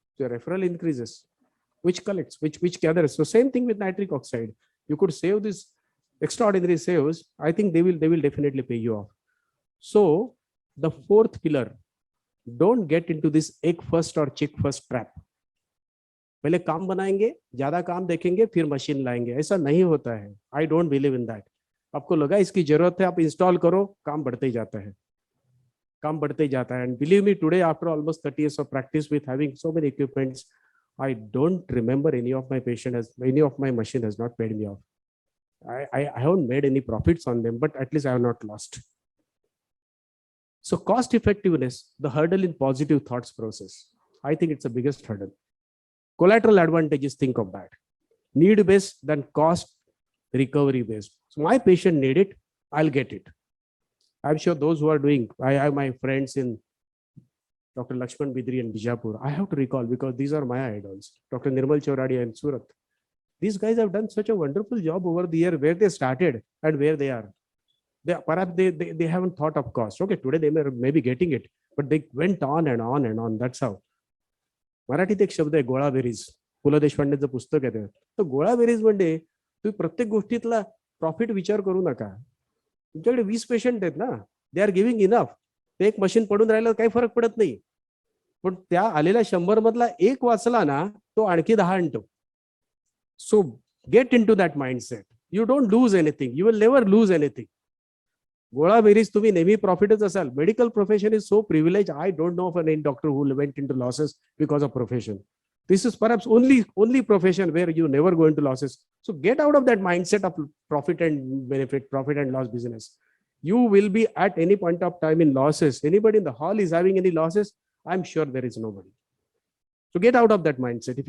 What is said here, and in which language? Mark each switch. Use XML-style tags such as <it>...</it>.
<en>So referral increases, which collects, which gathers. So same thing with nitric oxide. You could save this extraordinary saves. I think they will definitely pay you off. So the 4th pillar, don't get into this egg first or chick first trap.</en> <hi>पहले काम बनाएंगे, ज्यादा काम देखेंगे, फिर machine लाएंगे. ऐसा नहीं होता है.</hi> <en>I don't believe in that.</en> <hi>आपको लगा इसकी जरूरत है, आप इंस्टॉल करो, काम बढ़ते ही जाता है. काम बढ़ते ही जाता है.</hi> <en>And believe me, today after almost 30 years of practice with having so many equipments, I don't remember any of my machine has not paid me off. I haven't made any profits on them, but at least I have not lost. So cost effectiveness, the hurdle in positive thoughts process. I think it's the biggest hurdle. Collateral advantages, think of that. Need based, then cost, recovery based. So my patient need it, I'll get it. I'm sure those who are doing, I have my friends in Dr. Lakshman Bidri and Bijapur. I have to recall because these are my idols. Dr. Nirmal Chauradia in Surat. These guys have done such a wonderful job over the year where they started and where they are. Perhaps they haven't thought of cost. Okay, today they may be getting it, but they went on and on and on. That's how.</en> <mr>मराठीत एक शब्द आहे गोळाबेरीज. पु ल देशपांडेचं पुस्तक आहे ते. तर गोळाबेरीज म्हणजे तुम्ही प्रत्येक गोष्टीतला प्रॉफिट विचार करू नका. तुमच्याकडे 20 पेशंट आहेत ना,</mr> <en>They are giving enough.</en> <mr>ते एक मशीन पडून राहिलं काही फरक पडत नाही. पण त्या आलेल्या 100 मधला एक वाचला ना, तो आणखी 10 आणतो.</mr> <en>So get into that mindset. You don't lose anything. You will never lose anything.</en> <mr>गोळाबेरीज तुम्ही नेहमी प्रॉफिटच असाल.</mr> <en>Medical profession is so privilege. I don't know of any doctor who went into losses because of profession. This is perhaps only profession where you never go into losses. So get out of that mindset of profit and benefit, profit and loss business. You will be at any point of time in losses. Anybody in the hall is having any losses? I'm sure there is nobody. So get out of that mindset.</en>